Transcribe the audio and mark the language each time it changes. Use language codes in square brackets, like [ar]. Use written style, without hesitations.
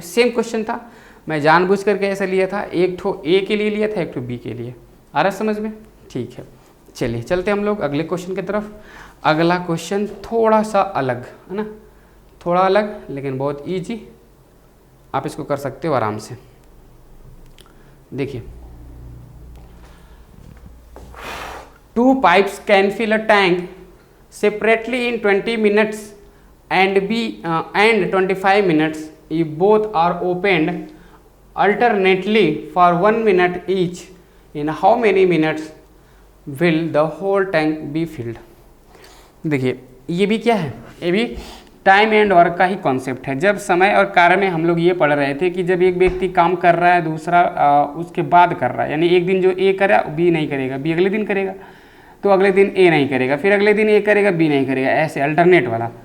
[hi] Same question था, मैं जानबूझ करके ऐसा लिया था, एक ठो ए के लिए लिया था, एक ठो बी के लिए। आ रहा समझ में? ठीक है, चलिए चलते हम लोग अगले क्वेश्चन की तरफ। अगला क्वेश्चन थोड़ा सा अलग है ना, थोड़ा अलग लेकिन बहुत इजी, आप इसको कर सकते हो आराम से। [en] देखिए, 2 pipes can fill a tank separately in 20 minutes and 25 minutes if both are opened alternately for 1 minute each. In how many minutes will the whole tank be filled? [hi] देखिए, ये भी क्या है, ये भी टाइम एंड वर्क का ही concept है। जब समय और कार्य में हम लोग ये पढ़ रहे थे कि जब एक व्यक्ति काम कर रहा है, दूसरा उसके बाद कर रहा है, यानी एक दिन जो ए करा बी नहीं करेगा, बी अगले दिन करेगा, तो अगले दिन ए नहीं करेगा, फिर अगले दिन ए करेगा, बी नहीं करेगा, ऐसे अल्टरनेट वाला।